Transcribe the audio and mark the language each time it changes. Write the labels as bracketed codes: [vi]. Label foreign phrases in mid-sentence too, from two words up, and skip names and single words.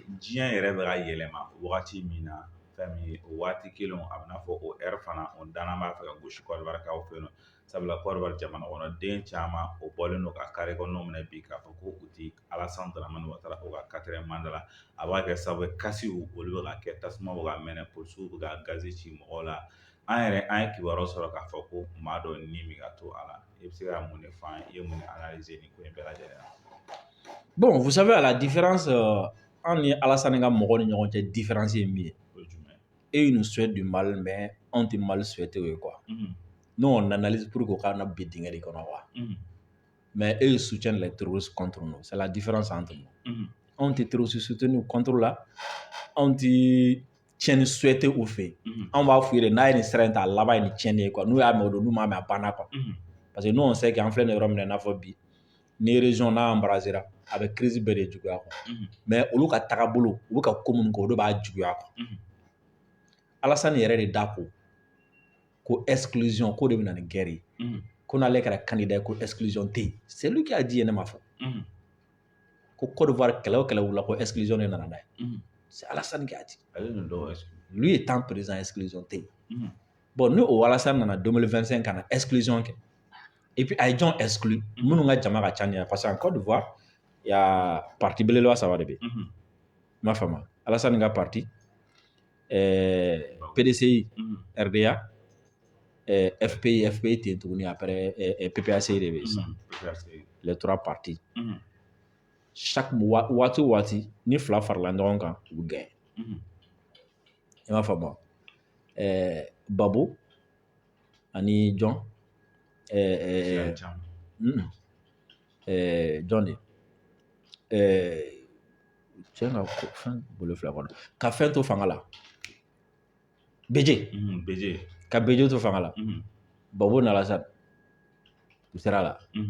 [bm] diɲɛ yɛrɛ bɛ ka yɛlɛma wagati min na fɛn min ye o waati kelen a bɛ n'a fɔ o heure fana o danna b'a fɛ ka gosi Côte d'Ivoire kaw fɛ yen nɔ sabula Côte d'Ivoire jamana kɔnɔ den caman o bɔlen don ka carré kɔnɔnaw minɛ bi k'a fɔ ko u ti Alassane Dramane Ouattara o ka 4e mandat la a b'a kɛ sababu ye kasiw olu bɛ ka kɛ tasuma bɛ ka mɛnɛ polisiw bɛ ka gazi ci mɔgɔw la an ye kibaruyaw sɔrɔ k'a fɔ ko maa dɔ ni min ka to a la i bɛ se ka mun de fɔ an ye i ye mun de analyser nin ko in bɛɛ lajɛlen na. [fr] Bon, vous savez, à la différence entre Alassane et [bm] mɔgɔw ni ɲɔgɔn cɛ différence ye min ye [fr] et ils nous souhaitent du mal mais on tɛ mal souhaité quoi. Nous on analyse pour qu'on [bm] kana bi dingɛ de kɔnɔ quoi. [fr] Mais eux ils soutiennent les terroristes contre nous. C'est la différence entre nous. [bm] On tɛ [fr] terroriste soutenu contre la on [bm] tɛ tiɲɛni souhaité u fɛ an b'a f'u ye de n'a ye nin sira in ta a laban ye nin tiɲɛni ye quoi n'u y'a mɛn o don n'u m'a mɛn a banna quoi. [fr] Parce que nous on sait [bm] qu'an filɛ nin yɔrɔ min na i n'a fɔ bi ni région n'a embrasera a bɛ crise bɛɛ de juguya quoi. Mais olu ka tagabolo u bɛ ka ko minnu kɛ o de b'a juguya quoi. Alassane yɛrɛ de da ko exclusion ko de bɛ na ni guerre ye ko n'ale kɛra candidat ye ko exclusion tɛ yen [fr] c'est lui qui a dit [bm] ne ma fɔ ko Côte d'Ivoire kɛlɛ o kɛlɛ wula ko exclusion de nana n'a ye [fr] c'est Alassane qui a dit lui étant président exclusion [bm] tɛ yen bon ni o Alassane nana 2025 ka na exclusion kɛ [fr] et puis [bm] a ye jɔn exclu minnu ka jama ka ca ni [fr] parce que en Côte d'Ivoire il y a [bm] parti belebeleba saba de bɛ yen i m'a faamu Alassane ka parti PDCI RDA FPI tɛ yen tuguni après PPAC de bɛ yen sisan [fr] les 3 partis chaque [bm] waati o waati ni fila farala ɲɔgɔn kan u bɛ gagner i m'a faamu Babo ani jɔn jɔn de cɛ ka fɛn bolo fila kɔnɔ ka fɛn to fanga la BG ka BG to fanga la Babo ni Alassane u sera la